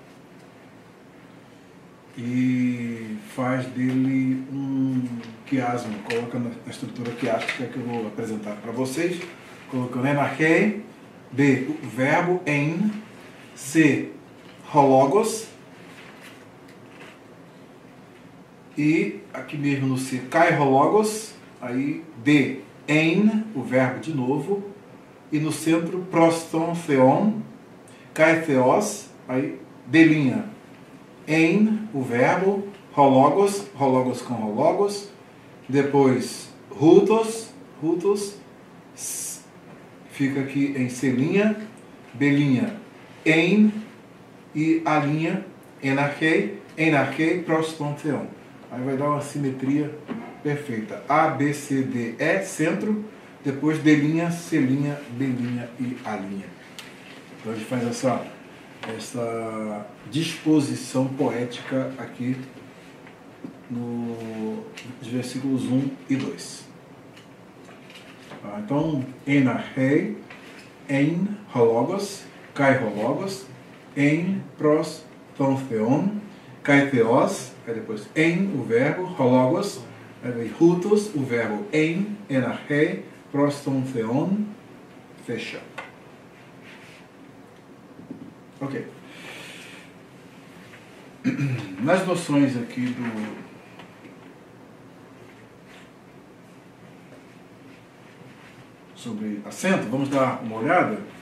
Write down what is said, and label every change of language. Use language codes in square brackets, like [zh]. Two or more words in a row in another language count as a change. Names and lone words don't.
[pt] e faz dele um quiasmo, coloca na estrutura quiástica que eu vou apresentar para vocês, colocando [el] ἐν ἀρχῇ, [pt] B, o verbo en, C, hologos, e aqui mesmo no C, [el] καὶ ὁ λόγος, [pt] aí D, en, o verbo de novo, e no centro, [el] πρὸς τὸν θεόν, καὶ θεός, [pt] aí D', en, o verbo, hologos, hologos com hologos, depois hutos, fica aqui em C', B', en, e A', [el] ἐν ἀρχῇ, πρὸς τὸν θεόν. [pt] Aí vai dar uma simetria perfeita. A, B, C, D, E, centro, depois D', C', B' e A'. Então a gente faz essa disposição poética aqui nos versículos 1 e 2. Então, [el] ἐν ἀρχῇ, ἦν, ὁ λόγος, καὶ ὁ λόγος, ἦν, πρός, τὸν θεόν, καὶ θεός, [pt] aí depois en, o verbo, hologos, aí hutos, o verbo en, enarchei, [el] πρός, τὸν θεόν, [pt] fecha. Ok. Nas noções aqui sobre acento, vamos dar uma olhada.